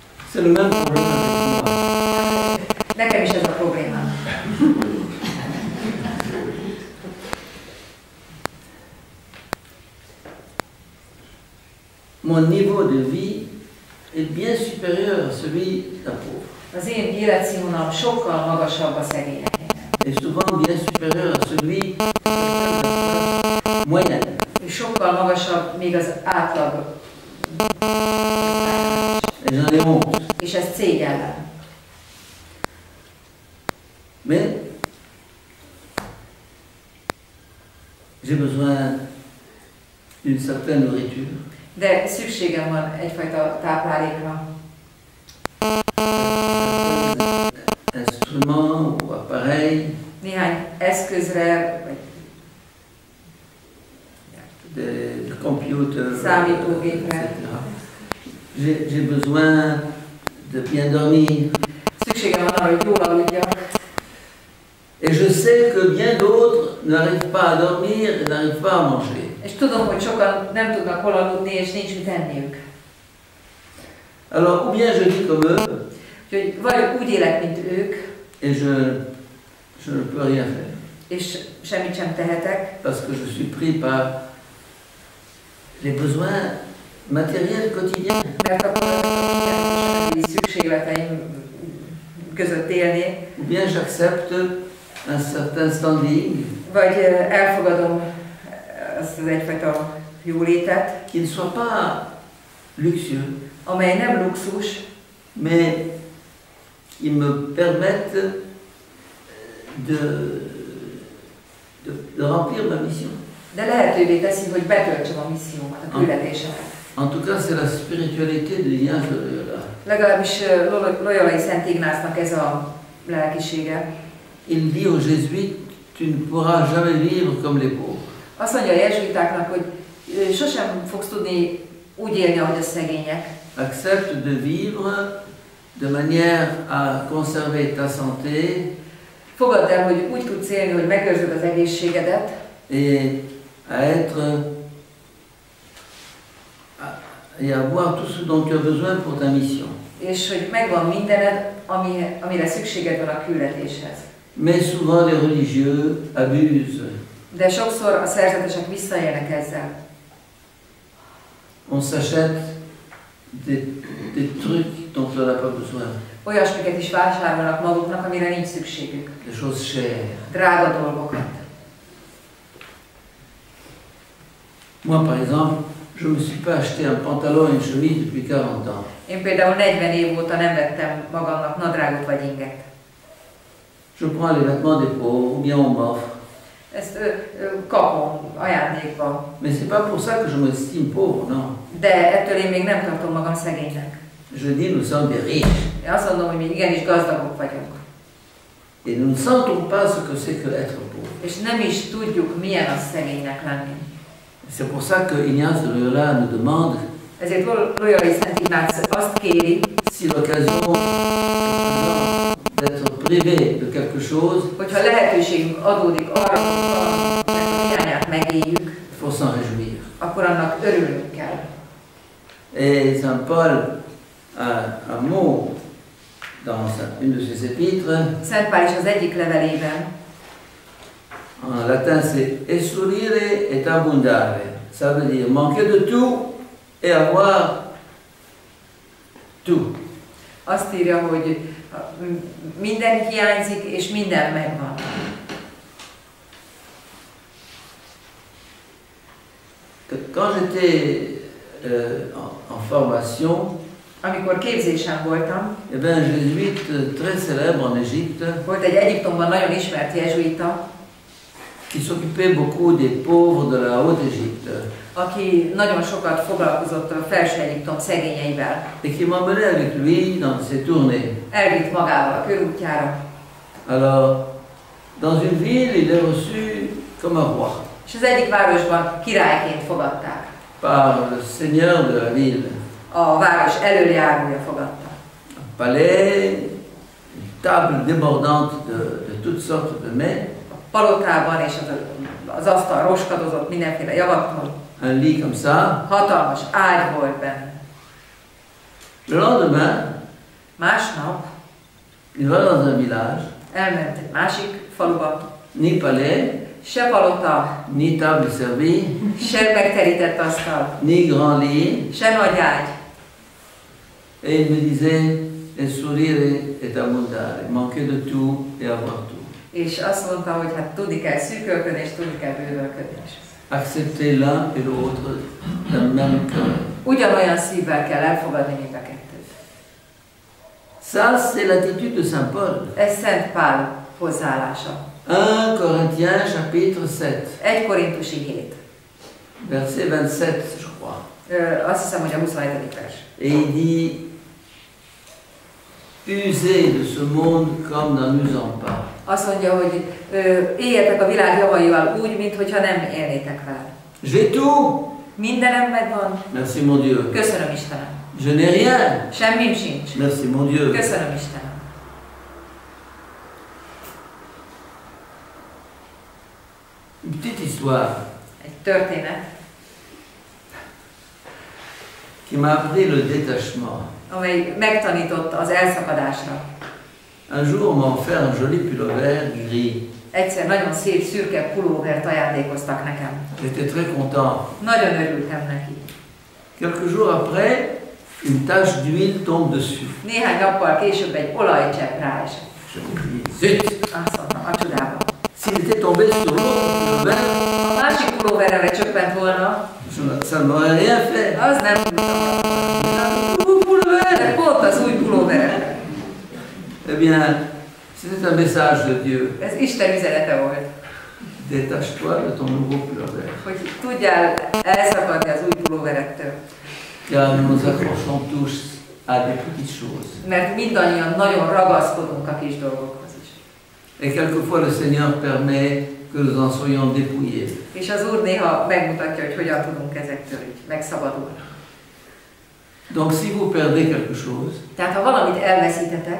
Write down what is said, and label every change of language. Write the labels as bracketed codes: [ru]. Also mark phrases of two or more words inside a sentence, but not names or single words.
[fr] C'est le même problème avec moi. [hu] Nekem is ez a problémám. [fr] Mon niveau de vie est bien supérieur à celui d'un pauvre. [hu] Az én életszínvonalam sokkal magasabb a szegényekénél. [fr] Et souvent bien supérieur à celui moyen. [hu] És sokkal magasabb még az átlag. [fr] Et j'en ai honte. [hu] És ez szégyellem. [fr] Mais j'ai besoin d'une certaine nourriture. [hu] De szükségem van egyfajta táplálékra. [fr] Instruments ou appareils. [hu] Néhány eszközre, vagy [fr] Des computers, [hu] számítógépre. [fr] J'ai besoin de bien dormir. [hu] Szükségem van arra, hogy jól aludjak. [fr] Et je sais que bien d'autres n'arrivent pas à dormir et n'arrivent pas à manger. [hu] És tudom, hogy sokan nem tudnak hol aludni, és nincs mit enniük. [fr] Alors, ou bien je vis comme eux, [hu] Úgyhogy vagy úgy élek, mint ők, [fr] et je ne peux rien faire. [hu] és semmit sem tehetek, [fr] Parce que je suis pris par les besoins matériels quotidiens. [hu] mert akkor a szükségleteim között élnék, [fr] Ou bien j'accepte un certain standing [hu] vagy elfogadom azt az egyfajta jólétet, [fr] qui ne soit pas luxueux, [hu] amely nem luxus, [fr] mais qui me permette de remplir ma mission. [hu] de lehetővé teszi, hogy betöltsem a missziómat, a küldetésemet. [fr] En tout cas, c'est la spiritualité de Ignace de Loyola. [hu] Legalábbis Loyolai Szent Ignácnak ez a lelkisége. [fr] Il dit aux jésuites, tu ne pourras jamais vivre comme les pauvres. [hu] Azt mondja a jezsuitáknak, hogy sosem fogsz tudni úgy élni, ahogy a szegények. [fr] Accepte de vivre de manière à conserver ta santé [hu] Fogadd el, hogy úgy tudsz élni, hogy megőrzöd az egészségedet, [fr] et à être et à avoir tout ce dont tu as besoin pour ta mission. [hu] és hogy megvan mindened, amire szükséged van a küldetéshez. [fr] Mais souvent les religieux abusent. [hu] De sokszor a szerzetesek visszaélnek ezzel. [fr] On s'achète des trucs dont on n'a pas besoin. [hu] Olyasmiket is vásárolnak maguknak, amire nincs szükségük. [fr] Des choses chères. [hu] Drága dolgokat. [fr] Moi, par exemple, je ne me suis pas acheté un pantalon et une chemise depuis 40 ans. [hu] Én például 40 év óta nem vettem magamnak nadrágot vagy inget. [fr] Je prends les vêtements des pauvres, ou bien on m'offre. [hu] Ezt kapom ajándékba. [fr] Mais c'est pas pour ça que je m'estime pauvre, non. [hu] De ettől én még nem tartom magam szegénynek. [fr] Je dis, nous sommes des riches. [hu] Én azt mondom, hogy mi igenis gazdagok vagyunk. [fr] Et nous ne sentons pas ce que c'est que être pauvre. [hu] És nem is tudjuk, milyen az szegénynek lenni. [fr] C'est pour ça que Ignace de Loyola nous demande [hu] Ezért Loyolai Szent Ignác azt kéri, [fr] si l'occasion d'être privé de quelque chose, [hu] hogyha lehetőségünk adódik arra, hogy valaminek a hiányát megéljük, [fr] il faut s'en réjouir. [hu] akkor annak örülnünk kell. [fr] Et Saint Paul a un mot dans une de ses épîtres. [hu] Szent Pál is az egyik levelében, [fr] En latin, c'est [la] esurire et abundare. [fr] Ça veut dire manquer de tout et avoir tout. [hu] azt írja, hogy minden hiányzik, és minden megvan. [fr] Quand j'étais en formation, [hu] Amikor képzésen voltam, [fr] il y avait un jésuite très célèbre en Égypte [hu] volt egy Egyiptomban nagyon ismert jezsuita, [fr] qui s'occupait beaucoup des pauvres de la Haute-Égypte [hu] aki nagyon sokat foglalkozott a Felső Egyiptom szegényeivel. [fr] et qui m'emmenait avec lui dans ses tournées. [hu] Elvitt magával a körútjára, [fr] Alors, dans une ville, il est reçu comme un roi [hu] és az egyik városban királyként fogadták. [fr] par le seigneur de la ville. [hu] A város elöljárója fogadta. [fr] Un palais, une table débordante de toutes sortes de mets, [hu] A palotában és az asztal roskadozott mindenféle javaktól. [fr] un lit comme ça. [hu] Hatalmas ágy volt benne. [fr] Le lendemain, [hu] Másnap [fr] il va dans un village, [hu] elment egy másik faluba, [fr] ni palais, [hu] se palota, [fr] ni table servie, [hu] se megterített asztal, [fr] ni grand lit. [hu] se nagy ágy. [fr] Et il me disait, [la] el sourire est abondare, [fr] manquer de tout et avoir tout. [hu] És azt mondta, hogy hát tudni kell szűkölködni, és tudni kell bővölködni. [fr] Accepter l'un et l'autre d'un même cœur. [hu] Ugyanolyan szívvel kell elfogadni mind a kettőt. [fr] Ça, c'est l'attitude de Saint Paul. [hu] Ez Szent Pál hozzáállása. [fr] 1 Corinthiens chapitre 7, [hu] 1 Korintusi 7. [fr] verset 27, je crois. [hu] Azt hiszem, hogy a 27. vers. [fr] Et il dit, usez de ce monde comme n'en usant pas. [hu] Azt mondja, hogy éljetek a világ javaival úgy, mintha nem élnétek vele. [fr] J'ai tout. [hu] Mindenem megvan. [fr] Merci mon Dieu. [hu] Köszönöm Istenem. [fr] Je n'ai rien. [hu] Semmim sincs. [fr] Merci mon Dieu. [hu] Köszönöm Istenem. [fr] Une petite histoire [hu] Egy történet, [fr] qui m'a appris le détachement. [hu] amely megtanított az elszakadásra. [fr] Un jour, on m'a offert un joli pullover gris. [hu] Egyszer nagyon szép szürke pulóvert ajándékoztak nekem. [fr] J'étais très content. [hu] Nagyon örültem neki. [fr] Quelques jours après, une tache d'huile tombe dessus. [hu] Néhány nappal később egy olajcsepp ráesett. [fr] Je me dis, zut! [hu] Azt mondtam, a csodába. [fr] S'il était tombé sur l'autre pullover, [hu] A másik pulóverre csöppent volna, [fr] ça ne m'aurait rien fait. [hu] az nem tudtam. [fr] Nouveau pullover! [hu] De pont az új pulóverre. [fr] Eh bien, c'était un message de Dieu. [hu] Ez Isten üzenete volt, [fr] Détache-toi de ton nouveau pullover. [hu] hogy tudjál elszakadni az új pulóverettől. [fr] Car nous nous accrochons tous à des petites choses. [hu] Mert mindannyian nagyon ragaszkodunk a kis dolgokhoz is. [fr] Et quelquefois le Seigneur permet que nous en soyons dépouillés. [hu] És az Úr néha megmutatja, hogy hogyan tudunk ezektől így megszabadulni. [fr] Donc si vous perdez quelque chose, [hu] Tehát ha valamit elveszítetek,